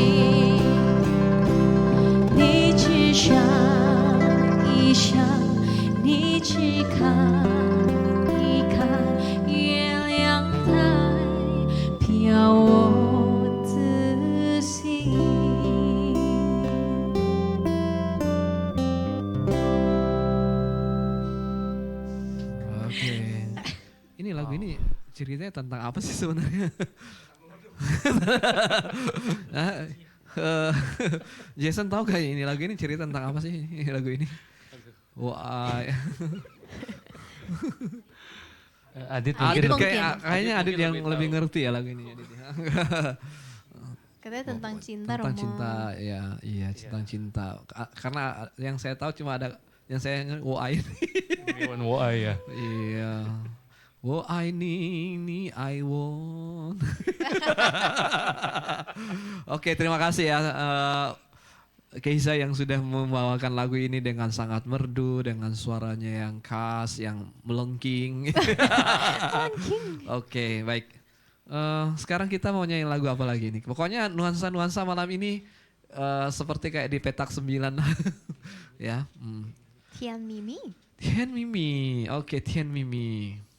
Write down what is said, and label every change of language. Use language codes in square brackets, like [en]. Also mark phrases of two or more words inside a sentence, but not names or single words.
[zh] 你去想一想，你去看一看，月亮代表我自信。 [id] Oke. Ini lagu ini ceritanya tentang apa sih sebenarnya? Nah, Jason tahu gak ini lagu ini cerita tentang apa sih lagu ini? Wah, Adit Adit mungkin kayaknya Adit yang lebih lebih tahu. ngerti ya lagu ini. Adit. Katanya tentang cinta, Tentang Romo. cinta, ya, iya tentang cinta. Karena yang saya tahu cuma ada yang saya ingat wah ini. Iwan Woai ya. Iya. [en] Oh I need, I want. [id] Oke, terima kasih ya Keisa yang sudah membawakan lagu ini dengan sangat merdu, dengan suaranya yang khas, yang melengking. Oke, baik. Sekarang kita mau nyanyi lagu apa lagi nih? Pokoknya nuansa-nuansa malam ini seperti kayak di petak 9 ya. Tian Mimi. Tian Mimi, oke Tian Mimi.